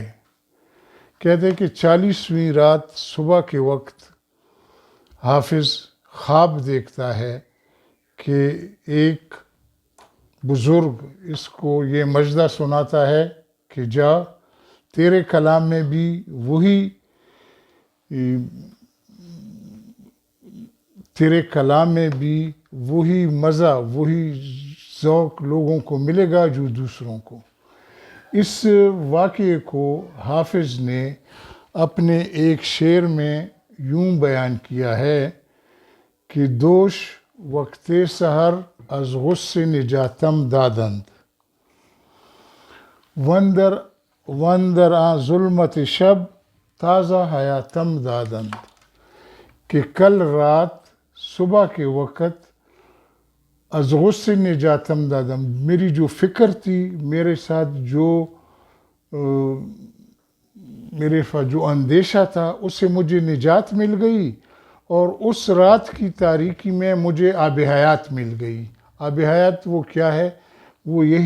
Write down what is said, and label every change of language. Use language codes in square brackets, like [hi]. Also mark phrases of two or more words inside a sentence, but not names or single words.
[ur] کہتے ہیں کہ 40ویں رات صبح کے وقت حافظ خواب دیکھتا ہے کہ ایک بزرگ اس کو یہ مژدہ سناتا ہے کہ جا، تیرے کلام میں بھی وہی مزہ، وہی ذوق لوگوں کو ملے گا جو دوسروں کو۔ اس واقعے کو حافظ نے اپنے ایک شعر میں یوں بیان کیا ہے کہ [fa] دوش وقت سحر از غصے نجاتم دادند، وندر آن ظلمت شب تازہ حیاتم دادند، [ur] کہ کل رات صبح کے وقت [fa] از غصے نجاتم دادم، [ur] میری جو فکر تھی، میرے ساتھ جو اندیشہ تھا اس سے مجھے نجات مل گئی، اور اس رات کی تاریکی میں مجھے آب حیات مل گئی۔ آب حیات وہ کیا ہے؟